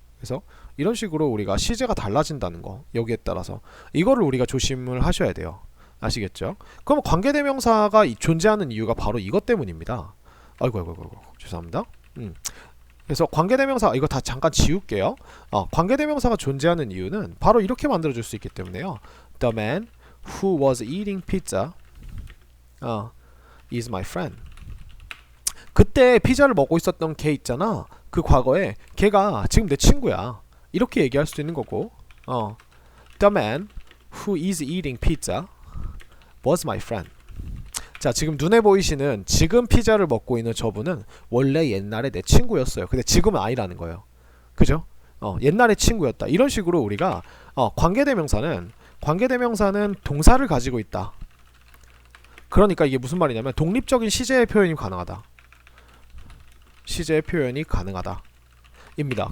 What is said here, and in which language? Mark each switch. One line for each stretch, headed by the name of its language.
Korean: 그래서 이런 식으로 우리가 시제가 달라진다는 거 여기에 따라서 이거를 우리가 조심을 하셔야 돼요. 아시겠죠? 그럼 관계대명사가 존재하는 이유가 바로 이것 때문입니다. 아이고 죄송합니다. 그래서 관계대명사 이거 다 잠깐 지울게요. 관계대명사가 존재하는 이유는 바로 이렇게 만들어줄 수 있기 때문에요.
English: The man who was eating pizza is my friend.
Korean: 그때 피자를 먹고 있었던 걔 있잖아. 그 과거에 걔가 지금 내 친구야. 이렇게 얘기할 수도 있는 거고.
English: The man who is eating pizza was my friend.
Korean: 자, 지금 눈에 보이시는 지금 피자를 먹고 있는 저분은 원래 옛날에 내 친구였어요. 근데 지금은 아니라는 거예요. 그죠? 옛날에 친구였다. 이런 식으로 우리가 관계대명사는 동사를 가지고 있다. 그러니까 이게 무슨 말이냐면 독립적인 시제의 표현이 가능하다. 시제의 표현이 가능하다. 입니다.